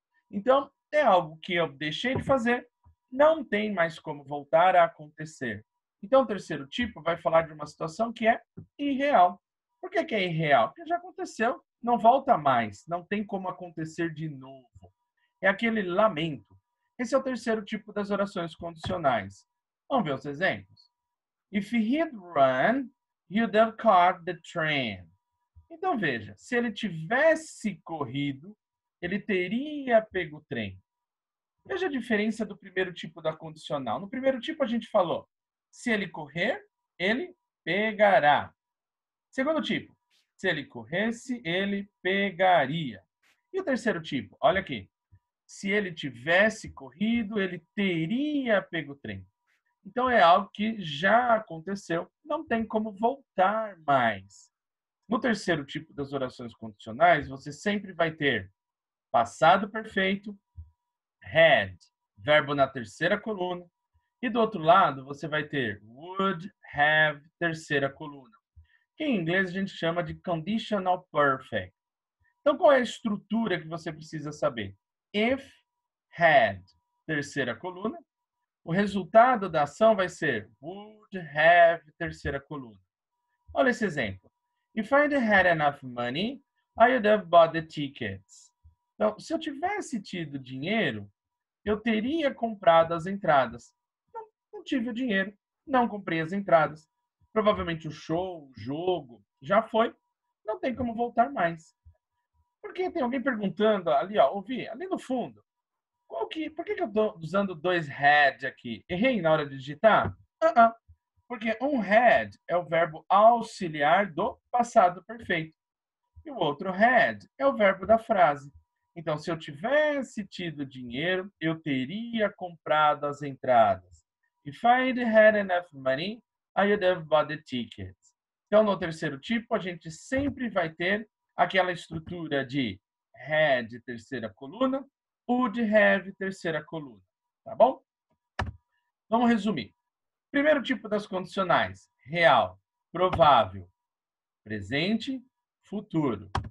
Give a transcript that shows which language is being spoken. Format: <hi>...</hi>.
<pt>Então, é algo que eu deixei de fazer, não tem mais como voltar a acontecer. Então, o terceiro tipo vai falar de uma situação que é irreal. Por que é irreal? Porque já aconteceu, não volta mais, não tem como acontecer de novo. É aquele lamento. Esse é o terceiro tipo das orações condicionais. Vamos ver os exemplos?</pt> <en>If he'd run, he'd have caught the train.</en> <pt>Então veja, se ele tivesse corrido, ele teria pego o trem. Veja a diferença do primeiro tipo da condicional. No primeiro tipo a gente falou, se ele correr, ele pegará. Segundo tipo, se ele corresse, ele pegaria. E o terceiro tipo, olha aqui, se ele tivesse corrido, ele teria pego o trem. Então é algo que já aconteceu, não tem como voltar mais. No terceiro tipo das orações condicionais, você sempre vai ter passado perfeito, had, verbo na terceira coluna, e do outro lado você vai ter would have, terceira coluna, que em inglês a gente chama de conditional perfect. Então qual é a estrutura que você precisa saber? If, had, terceira coluna, o resultado da ação vai ser would have, terceira coluna. Olha esse exemplo.</pt> <en>If I had enough money, I would have bought the tickets.</en> <pt>Então, se eu tivesse tido dinheiro, eu teria comprado as entradas. Não tive o dinheiro, não comprei as entradas. Provavelmente o show, o jogo, já foi. Não tem como voltar mais. Porque tem alguém perguntando ali, ó, ouvi, ali no fundo, por que eu estou usando dois had aqui? Errei na hora de digitar? Porque um had é o verbo auxiliar do passado perfeito. E o outro had é o verbo da frase. Então, se eu tivesse tido dinheiro, eu teria comprado as entradas.</pt> <en>If I'd had enough money, I would have bought the tickets.</en> <pt>Então, no terceiro tipo, a gente sempre vai ter aquela estrutura de had, terceira coluna, would have, terceira coluna. Tá bom? Vamos resumir. Primeiro tipo das condicionais, real, provável, presente, futuro.</pt>